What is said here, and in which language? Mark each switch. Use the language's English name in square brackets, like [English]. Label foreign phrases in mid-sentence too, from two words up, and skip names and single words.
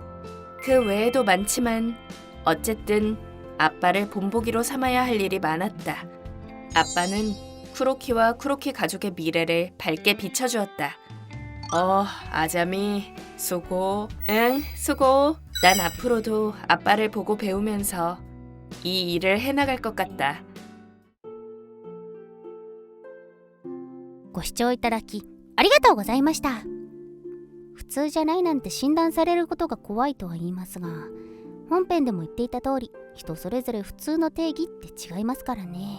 [Korean] 그 외에도 많지만 어쨌든 아빠를 본보기로 삼아야 할 일이 많았다. 아빠는 쿠로키와 쿠로키 가족의 미래를 밝게 비춰주었다. 아자미 수고. 응, 수고. 난 앞으로도 아빠를 보고 배우면서 이 일을 해나갈 것 같다. [Japanese] ご視聴いただきありがとうございました。普通じゃないなんて診断されることが怖いとは言いますが、本編でも言っていた通り、人それぞれ普通の定義って違いますからね。